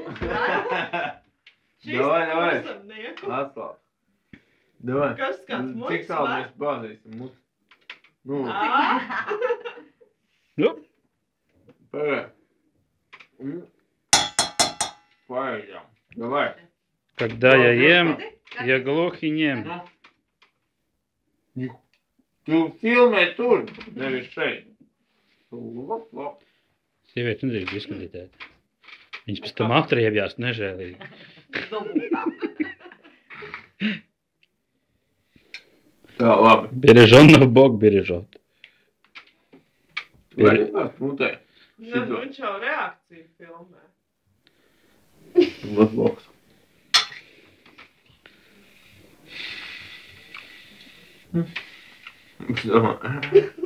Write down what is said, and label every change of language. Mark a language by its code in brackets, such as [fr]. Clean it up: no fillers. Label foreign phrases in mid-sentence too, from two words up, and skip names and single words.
[lv] Šis Davai, davai. kurzemnieku. Atklāt. Davai. Kas kāds muļķis Cik tālu var? mēs bāzīsim mut? Nu, Nu, parād. Paiedām. Davai. [ru] когда я ем, я глухи нем. [lv] Tu filmē tur, nevis šeit. Lop, lop. Sievieti nedrīkst diskreditēt. Viņas pēc tam atriebjās nežēlīgi. Tā, labi. [ru] Береженного Бог бережет. [lv] Vai tās mutē? Nu, viņš jau reakciju filmē. Lop, lop. Es domāju.